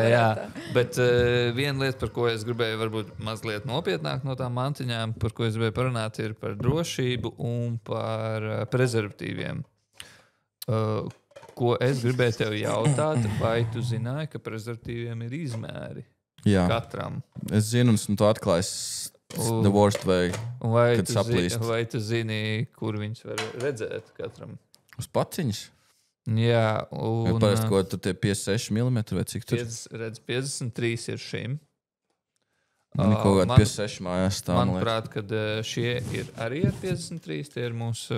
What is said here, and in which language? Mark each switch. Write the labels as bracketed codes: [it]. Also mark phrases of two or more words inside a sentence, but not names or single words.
[lv] Jā, bet viena lieta, par ko es gribēju varbūt mazliet nopietnāk no tām mantiņām, par ko es gribēju parunāt, ir par drošību un par prezervatīviem. Ko es gribēju tev jautāt, vai tu zināji, ka prezervatīviem ir izmēri? Jā. Katram. Es zinu, un esmu to atklājis [en] the worst way, [lv] kad saplīst. Vai tu zini, kur viņus var redzēt katram? Uz paciņas? Jā. Un parasti, ko tur tie 56 mm vai cik tur? Redz, 53 ir šim. Man ir kaut kādi 56 mājās stāv. Manuprāt, kad šie ir arī ar 53, tie ir mūsu...